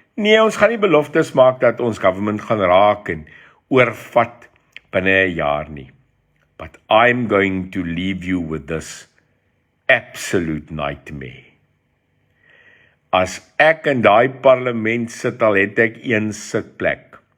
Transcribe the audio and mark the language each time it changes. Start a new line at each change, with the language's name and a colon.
Afrikaans: Nee, ons gaan nie beloftes maak dat ons government gaan raak en oorvat binne 'n jaar nie.
English: But I'm going to leave you with this absolute nightmare.
Afrikaans: As ek in daai parlement sit, al het ek een sitplek.